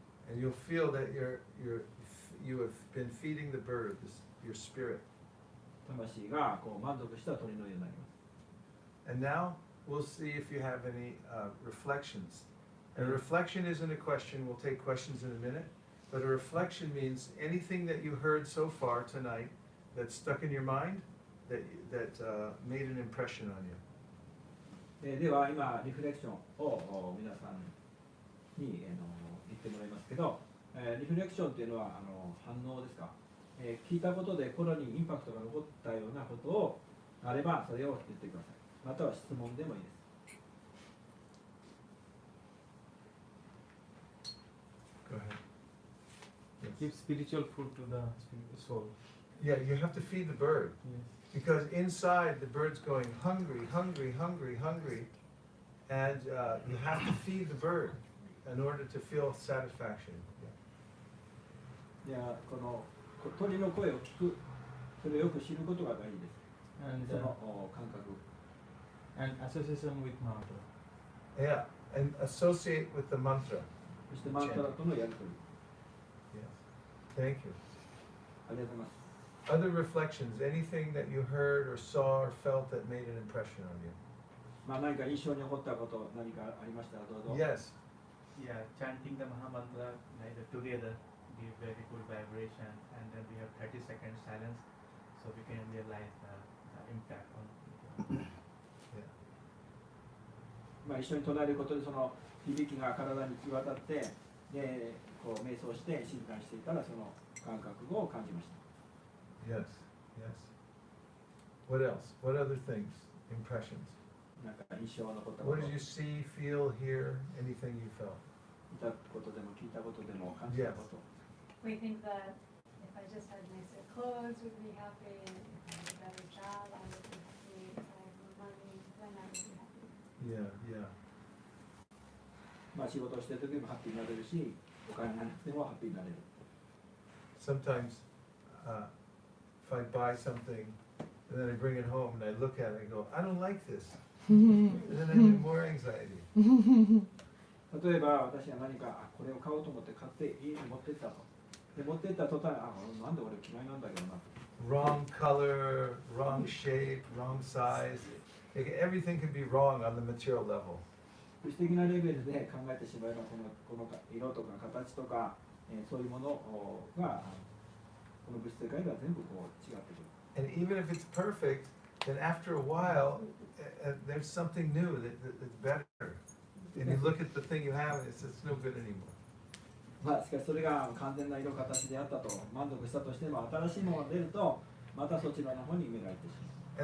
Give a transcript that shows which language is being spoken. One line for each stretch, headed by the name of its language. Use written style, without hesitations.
English: And you'll feel that you have been feeding the bird, your spirit.
Japanese: 魂がこう満足した鳥のようになります。
English: And now we'll see if you have any reflections. And a reflection isn't a question. We'll take questions in a minute. But a reflection means anything that you heard so far tonight that's stuck in your mind, that made an impression on you.
Japanese: では今リフレクションを皆さんに言ってもらいますけど、リフレクションというのは反応ですか、聞いたことで心にインパクトが残ったようなことをあればそれを言ってください。または質問でもいいです。
English: Go ahead. Give spiritual food to the soul. Yeah, you have to feed the bird. Yes. Because inside the bird's going hungry, hungry, hungry, hungry. And you have to feed the bird in order to feel satisfaction.
Japanese: いやこの鳥の声を聞く、それをよく知ることが大事です。
English: And
Japanese: その感覚。
English: and association with mantra. Yeah, and associate with the mantra.
Japanese: そしてマントラとのやりとり。
English: Yes. Thank you.
Japanese: ありがとうございます。
English: Other reflections, anything that you heard or saw or felt that made an impression on you.
Japanese: まあ何か印象に残ったこと、何かありましたらどうぞ。
English: Yes. Yeah, chanting the Maha Mantra like together give very good vibration, and then we have 30 seconds silence, so we can realize the impact on people.
Japanese: まあ一緒に唱えることでその響きが体に行き渡って、でこう瞑想して静かにしていたらその感覚を感じました。
English: Yes. Yes. What else? What other things? Impressions.
Japanese: なんか印象が残ったこ
English: What
Japanese: と、
English: did you see, feel, hear, anything you felt?
Japanese: 見たことでも聞いたことでも感じたこと。
English: We think that if I just had nicer clothes, we'd be happy, and if I had a better job, I would be happy, if I had more money, then I would be happy. Yeah, yeah.
Japanese: まあ仕事をしてる時もハッピーになれるし、お金がなくてもハッピーになれる。
English: Sometimes if I buy something and then I bring it home and I look at it and go, I don't like this. And then I get more anxiety.
Japanese: 例えば私が何かこれを買おうと思って買って家に持ってったと。で持ってった途端、なんで俺嫌いなんだけどな。
English: Wrong color, wrong shape, wrong size. Everything can be wrong on the material level. 物質的なレベルで考えてしまえばこの色とか形とか、そういうものがこの物質世界では全部こう違ってくる。 And even if it's perfect, then after a while, there's something new that's better. And you look at the thing you have and it's no good anymore.
Japanese: まあしかしそれが完全な色形であったと満足したとしても新しいものが出るとまたそちらの方に目がいってしまう。